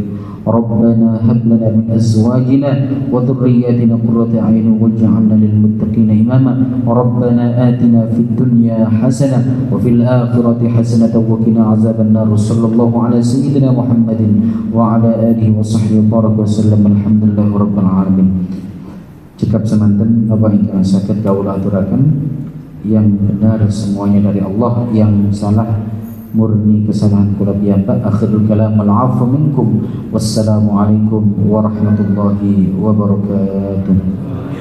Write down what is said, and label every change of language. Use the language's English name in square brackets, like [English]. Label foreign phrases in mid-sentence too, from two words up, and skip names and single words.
[Arabic] ربنا هب لنا من أزواجنا وذرياتنا قرة أعين واجعلنا للمتقين إماما. ربنا آتنا في الدنيا حسنة وفي الآخرة حسنة وقنا عذاب النار. صلى الله على سيدنا محمد وعلى آله وصحبه وبارك وسلم. الحمد لله رب العالمين. [Javanese] Cekap semanten apa ingkang saged kawula aturaken [Indonesian] yang benar semuanya dari Allah, yang salah murni kesalahan [Javanese] kula piyambak. [Arabic] آخر الكلام العفو منكم والسلام عليكم ورحمة الله وبركاته.